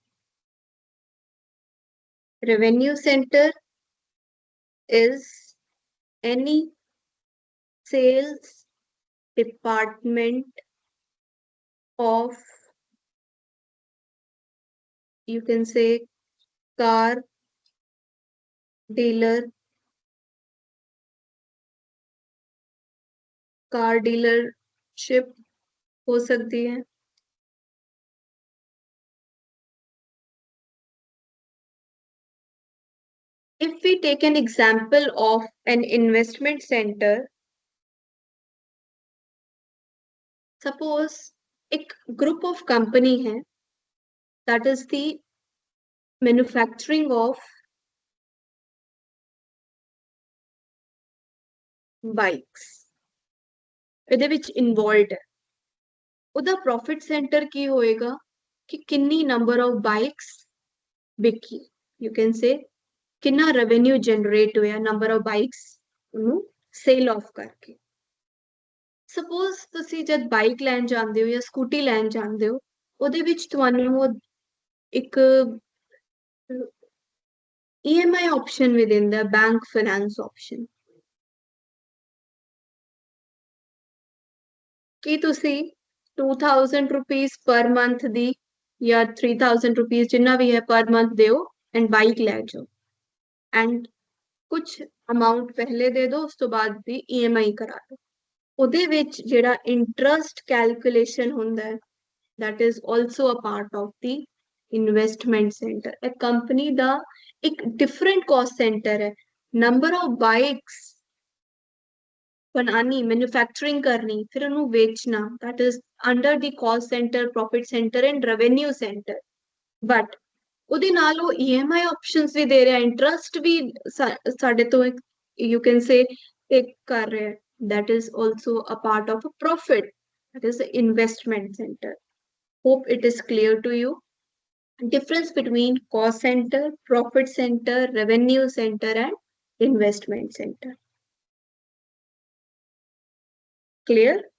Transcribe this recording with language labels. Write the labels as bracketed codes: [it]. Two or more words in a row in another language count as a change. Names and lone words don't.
[en] Revenue center is any sales department of, you can say, car dealer, car dealership [hi] हो सकती है. [en] If we take an example of an investment center, suppose एक group of company है, that is the manufacturing of bikes, [pa] ਇਹਦੇ ਵਿੱਚ involved है. [en] ਉਹਦਾ profit center [pa] ਕੀ ਹੋਏਗਾ ਕਿ ਕਿੰਨੀ [en] number of bikes ਵਿਕੀ, you can say ਕਿੰਨਾ revenue generate ਹੋਇਆ number of bikes ਉਹਨੂੰ sale off ਕਰਕੇ. [pa] Suppose ਤੁਸੀਂ ਜਦ ਬਾਈਕ ਲੈਣ ਜਾਂਦੇ ਹੋ ਜਾਂ ਸਕੂਟੀ ਲੈਣ ਜਾਂਦੇ ਹੋ, ਉਹਦੇ ਵਿੱਚ ਤੁਹਾਨੂੰ ਇੱਕ [en] EMI option [pa] ਵੀ ਦਿੰਦਾ, [en] bank finance option, [pa] ਕਿ ਤੁਸੀਂ [en] 2000 rupees per month [pa] ਦੀ ਜਾਂ 3000 rupees ਜਿੰਨਾ ਵੀ ਹੈ [en] per month [pa] ਦਿਓ and ਬਾਈਕ ਲੈ ਜਾਓ and ਕੁਝ amount ਪਹਿਲੇ ਦੇ ਦਿਓ, ਉਸ ਤੋਂ ਬਾਅਦ ਦੀ EMI ਕਰਾ ਦਿਓ. ਉਹਦੇ ਵਿੱਚ ਜਿਹੜਾ [en] interest calculation [pa] ਹੁੰਦਾ ਹੈ, [en] that is also a part of the investment center. A company [pa] ਦਾ ਇੱਕ [en] different cost center ਹੈ, number of bikes बनानी, manufacturing [hi] करनी, फिर [pa] ਉਹਨੂੰ ਵੇਚਣਾ, [en] that is under the cost center, profit center and revenue center. [pa] But ਉਹਦੇ ਨਾਲ ਉਹ [en] EMI options [pa] ਵੀ ਦੇ ਰਿਹਾ, interest ਵੀ ਸਾਡੇ ਤੋਂ [en] you can say take [pa] ਕਰ ਰਿਹਾ, [en] that is also a part of a profit, that is the investment center. Hope it is clear to you. Difference between cost center, profit center, revenue center and investment center. Clear?